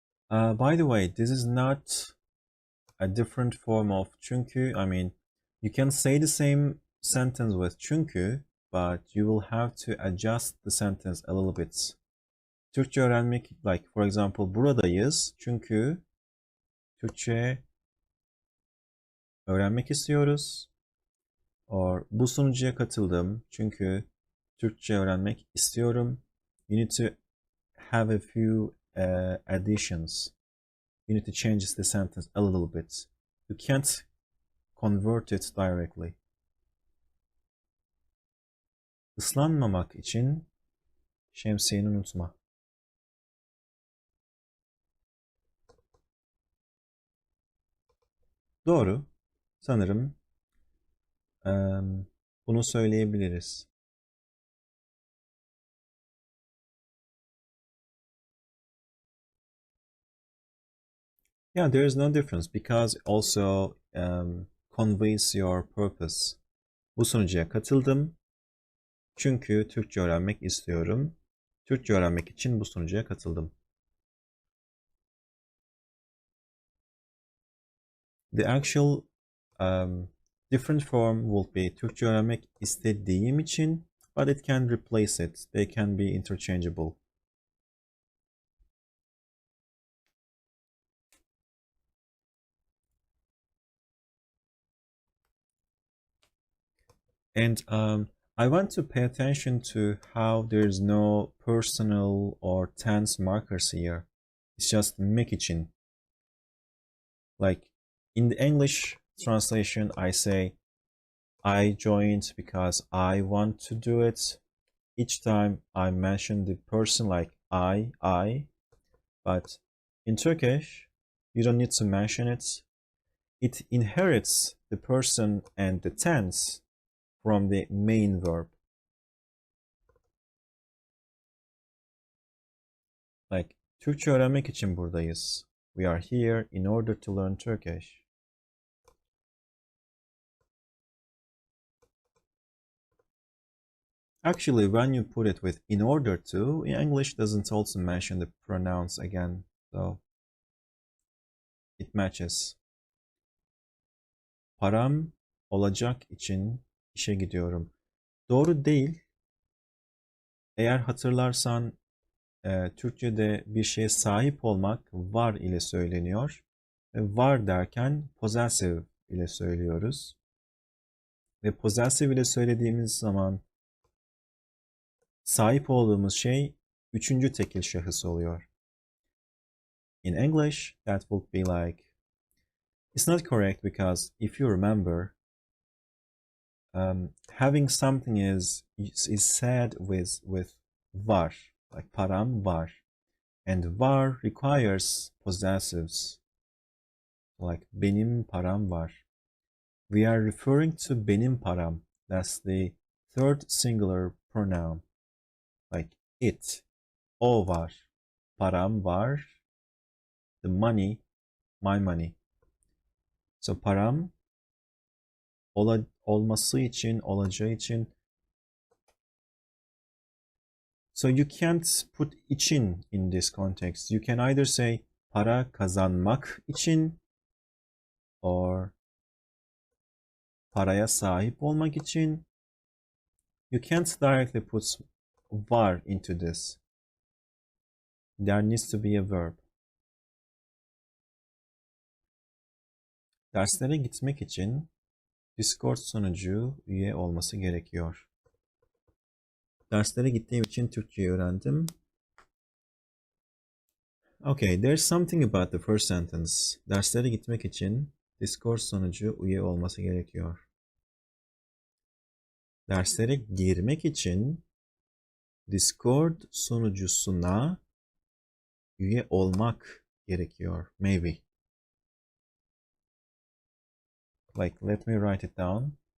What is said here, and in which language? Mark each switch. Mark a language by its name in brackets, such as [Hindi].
[English] By the way, this is not a different form of çünkü. I mean, you can say the same sentence with çünkü, but you will have to adjust the sentence a little bit. [Turkish] Türkçe öğrenmek, [English] like for example, [Turkish] buradayız çünkü Türkçe öğrenmek istiyoruz. Or bu sunucuya katıldım çünkü Türkçe öğrenmek istiyorum. [English] You need to have a few additions. You need to change the sentence a little bit. You can't convert it directly. [Turkish] Islanmamak için şemsiyeni unutma. Doğru. Sanırım bunu söyleyebiliriz. [English] Yeah, there is no difference because also conveys your purpose. [Turkish] Bu sunucuya katıldım çünkü Türkçe öğrenmek istiyorum. Türkçe öğrenmek için bu sunucuya katıldım. [English] The actual different form will be [Turkish] Türkçe öğrenmek istediğim için, [English] but it can replace it. They can be interchangeable. And I want to pay attention to how there's no personal or tense markers here. It's just make için. Like in the English translation, I say, I joined because I want to do it. Each time I mention the person like I, but in Turkish, you don't need to mention it. It inherits the person and the tense from the main verb. [Turkish] Like, Türkçe öğrenmek için buradayız. [English] We are here in order to learn Turkish. Actually, when you put it with in order to, English doesn't also mention the pronouns again, so it matches. [Turkish] Param olacak için işe gidiyorum. Doğru değil. Eğer hatırlarsan Türkçe'de bir şeye sahip olmak var ile söyleniyor. Ve var derken possessive ile söylüyoruz. Ve possessive ile söylediğimiz zaman sahip olduğumuz şey üçüncü tekil şahıs oluyor. [English] In English, that would be like, it's not correct because if you remember, having something is said with var, like [Turkish] param var, [English] and var requires possessives, like [Turkish] benim param var. [English] We are referring to [Turkish] benim param. [English] That's the third singular pronoun, like it. [Turkish] O var, param var, [English] the money, my money. [Turkish] So param olması için, olacağı için. [English] So you can't put için in this context. You can either say [Turkish] para kazanmak için [English] or [Turkish] paraya sahip olmak için. [English] You can't directly put var into this. There needs to be a verb. [Turkish] Derslere gitmek için Discord sunucu üye olması gerekiyor. Derslere gittiğim için Türkçeyi öğrendim. [English] Okay, there's something about the first sentence. [Turkish] Derslere gitmek için Discord sunucu üye olması gerekiyor. Derslere girmek için Discord sunucusuna üye olmak gerekiyor. [English] Maybe. Like, let me write it down.